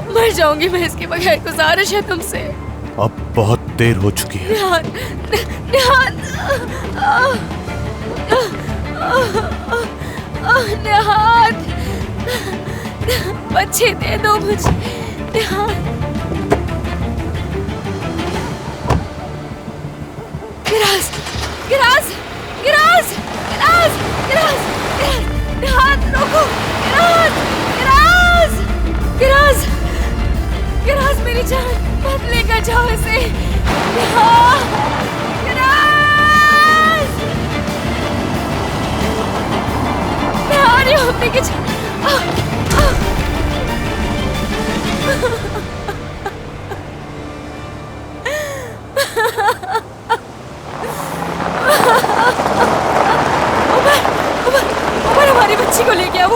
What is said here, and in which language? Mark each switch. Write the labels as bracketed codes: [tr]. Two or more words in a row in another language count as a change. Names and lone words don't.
[hi] मर जाऊंगी मैं इसके बगैर, गुजारिश है तुमसे। अब बहुत देर हो चुकी है। निहाल, निहाल, निहाल, बच्चे दे दो मुझे। निहाल, गिरास, गिरास, गिरास, गिरास, गिरास, निहाल, रोको। गिरास, गिरास, गिरास, गिरास, मेरी जान, मत लेकर जाओ इसे। निहाल, गिरास, निहाल, ये मम्मी की जान। उमर, हमारी बच्ची को ले गया वो।